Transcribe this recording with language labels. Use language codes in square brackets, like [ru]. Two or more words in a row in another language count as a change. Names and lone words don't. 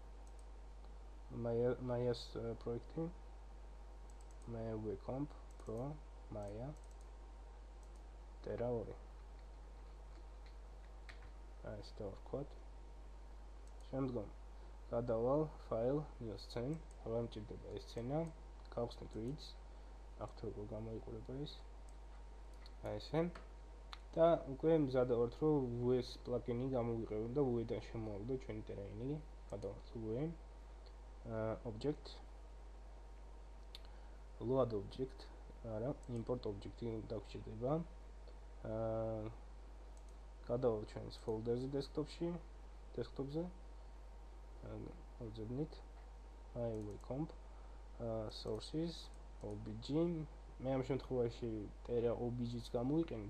[ka] Maya-s პროექტი. MyUI Comp Pro Maya Terra 2. ეს დავარქვათ. შემდგომ გადავალ [en] file new scene, [ka] გამჭირდება ეს სცენა, გავხსნით grids, ახლა როგორ გამოიყურება ეს. ესე. და უკვე მზადა ვართ, რომ VS პლაგინი გამოვიყევი და VS-დან შემოვავიდე ჩვენი terrain-ი, გადავალთ VS, [en] object, load object, არა, import object-ი დაგვჭირდება. [ka] გადავალ ჩვენს folder-ზე desktop-ზე. ვაძებნით MyUI Comp sources OBJ. მე ამ შემთხვევაში Terra OBJ-ს გამოვიყენებთ.